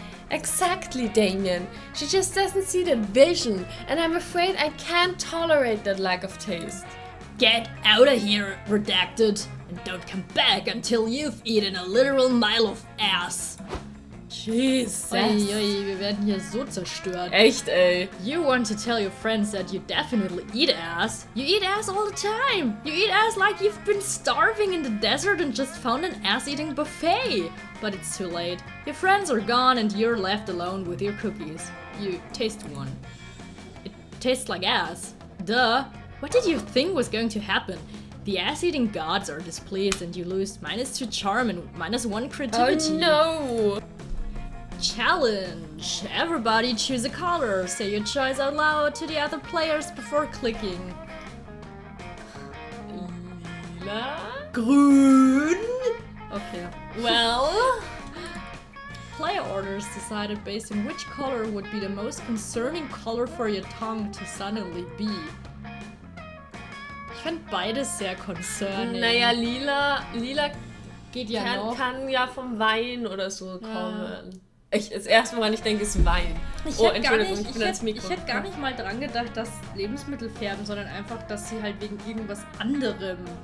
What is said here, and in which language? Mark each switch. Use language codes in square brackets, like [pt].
[en] Exactly, Damien. She just doesn't see the vision, and I'm afraid I can't tolerate that lack of taste. Get out of here, Redacted, and don't come back until you've eaten a literal mile of ass. Jesus. [de] Uiui, wir werden hier so zerstört. Echt, ey. [en] You want to tell your friends that you definitely eat ass? You eat ass all the time! You eat ass like you've been starving in the desert and just found an ass-eating buffet! But it's too late. Your friends are gone and you're left alone with your cookies. You taste one. It tastes like ass. Duh! What did you think was going to happen? The ass-eating gods are displeased and you lose -2 charm and -1 creativity. Oh no! Challenge! Everybody choose a color. Say your choice out loud to the other players before clicking. [de] Lila? Grün! Okay. [en] Well... Player orders decided based on which color would be the most concerning color for your tongue to suddenly be. [de] Ich fand beides sehr concerning. Naja, lila geht ja noch. kann ja vom Wein oder so kommen. Das erste, woran ich denke, ist Wein. Ich hätte gar nicht mal dran gedacht, dass Lebensmittel färben, sondern einfach, dass sie halt wegen irgendwas anderem.